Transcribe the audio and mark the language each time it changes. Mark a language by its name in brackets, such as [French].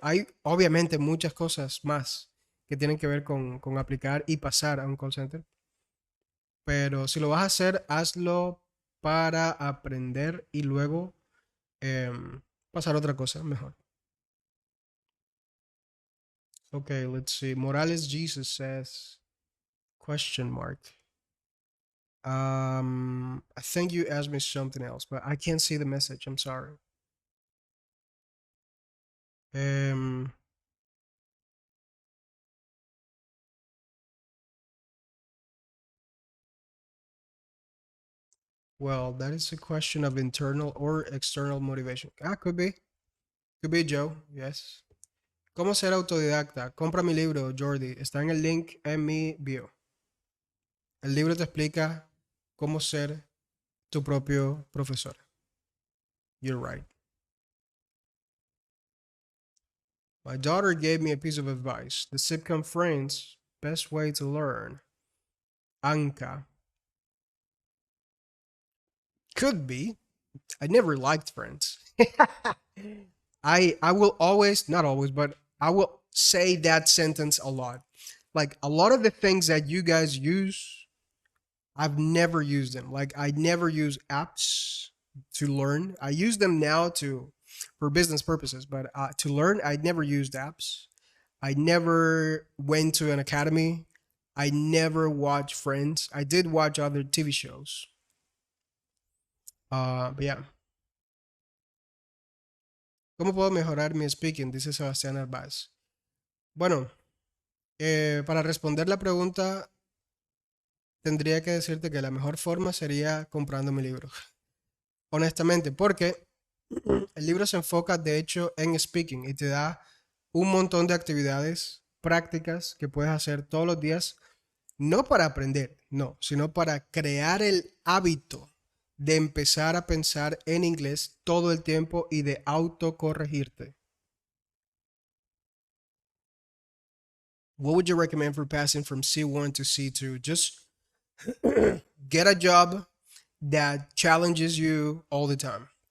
[Spanish] Hay obviamente muchas cosas más que tienen que ver con aplicar y pasar a un call center, pero si lo vas a hacer, hazlo para aprender y luego pasar a otra cosa mejor. [English] Okay, let's see. Morales Jesus says, question mark. I think you asked me something else, but I can't see the message. I'm sorry. Um, well, that is a question of internal or external motivation. Ah, could be. Could be, Joe. Yes. [Spanish] ¿Cómo ser autodidacta? Compra mi libro, Jordi. Está en el link en mi bio. El libro te explica cómo ser tu propio profesor. [English] You're right. My daughter gave me a piece of advice. The sitcom Friends, best way to learn. Anka. Could be. I never liked Friends. I will always, not always, but I will say that sentence a lot. Like a lot of the things that you guys use, I've never used them. Like I never use apps to learn. I use them now to for business purposes, but to learn, I never used apps. I never went to an academy. I never watched Friends. I did watch other TV shows. But yeah. [Spanish] ¿Cómo puedo mejorar mi speaking? Dice Sebastián Arbaz. Bueno, para responder la pregunta, tendría que decirte que la mejor forma sería comprando mi libro. Honestamente, porque el libro se enfoca de hecho en speaking y te da un montón de actividades prácticas que puedes hacer todos los días, no para aprender, no, sino para crear el hábito de empezar a pensar en inglés todo el tiempo y de autocorregirte. [English] What would you recommend for passing from C1 to C2? Just get a job that challenges you all the time.